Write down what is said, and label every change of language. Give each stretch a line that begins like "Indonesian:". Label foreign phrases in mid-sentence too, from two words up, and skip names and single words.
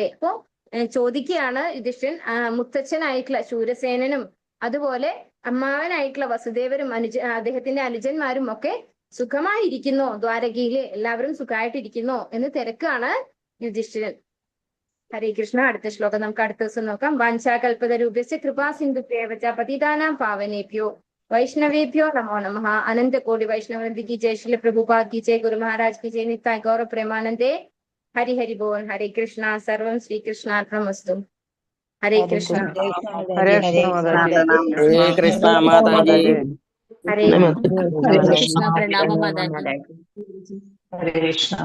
Malayalam: അപ്പോ ചോദിക്കുകയാണ് യുധിഷ്ഠിരൻ, മുത്തച്ഛനായിട്ടുള്ള ശൂരസേനനും അതുപോലെ അമ്മാവനായിട്ടുള്ള വസുദേവരും അദ്ദേഹത്തിന്റെ അനുജന്മാരും ഒക്കെ സുഖമായിരിക്കുന്നോ, ദ്വാരകയില് എല്ലാവരും സുഖമായിട്ടിരിക്കുന്നോ എന്ന് തിരക്കാണ് യുധിഷ്ഠിരൻ. ഹരേ കൃഷ്ണ. അടുത്ത ശ്ലോകം നമുക്ക് അടുത്ത ദിവസം നോക്കാം.
Sanskrit: വാഞ്ചാകൽപതരൂപ്യസ്യ കൃപാ സിന്ധുഭ്യേവ ച പതിതാനാം പാവനേഭ്യോ വൈഷ്ണവേഭ്യോ നമോ നമഃ.
Hindi: അനന്ത കോടി വൈഷ്ണവനന്ദി की जय, श्रील प्रभुपाद की जय, गुरु महाराज की जय, नित्याय गौर प्रेमानंदे. हरि हरि बोल. हरे कृष्णा.
Sanskrit: सर्वं श्री कृष्णार्पणमस्तु.
Hindi: हरे कृष्ण. हरे कृष्ण माताजी. हरे
Malayalam: കൃഷ്ണ. പ്രണാമ മാതാജി.
Hindi: हरे कृष्ण.